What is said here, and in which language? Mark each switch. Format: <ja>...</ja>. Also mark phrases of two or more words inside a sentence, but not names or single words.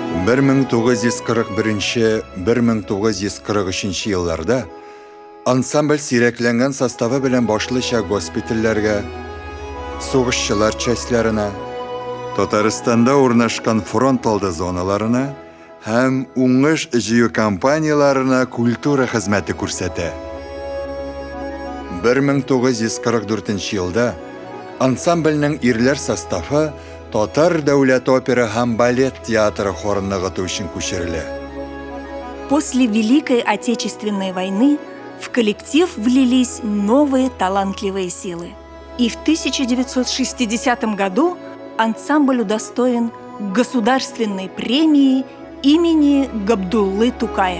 <tt>1941-1943 елларда ансамбль сирәкләнгән составы белән башлыча госпитальләргә, сугышчылар частьләренә, Татарстанда урнашкан фронт алды зоналарына һәм уңыш җыю кампанияларына культура хезмәте күрсәтә. 1944 елда ансамбльнең ирләр составы Татар дәүләт опера һәм балет театры хорын ныгыту өчен күчерелә.</tt> <ru>После Великой Отечественной войны в коллектив влились новые талантливые силы. И в 1960 году ансамбль удостоен государственной премии имени Габдуллы Тукая.</ru>